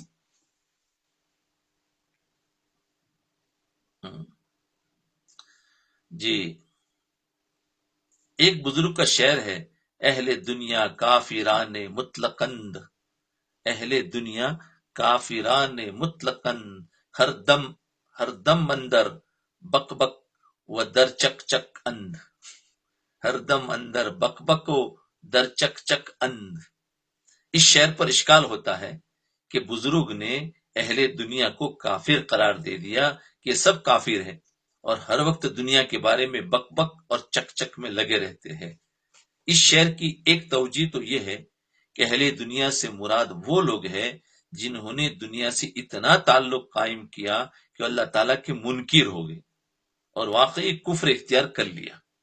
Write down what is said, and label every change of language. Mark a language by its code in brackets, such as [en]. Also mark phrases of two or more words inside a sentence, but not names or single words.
[ur] جی، ایک بزرگ کا شعر ہے، [fa] اہل دنیا کافران مطلقند، اہل دنیا کافران مطلقند، ہر دم اندر بک بک و در چک چک اند، ہر دم اندر بک بک و در چک چک اند. [ur] اس شعر پر اشکال ہوتا ہے کہ بزرگ نے اہل دنیا کو کافر قرار دے دیا کہ یہ سب کافر ہیں اور ہر وقت دنیا کے بارے میں بک بک اور چک چک میں لگے رہتے ہیں. اس شعر کی ایک توجہ تو یہ ہے کہ اہل دنیا سے مراد وہ لوگ ہیں جنہوں نے دنیا سے اتنا تعلق قائم کیا کہ اللہ تعالیٰ کے منکر ہو گئے اور واقعی کفر اختیار کر لیا.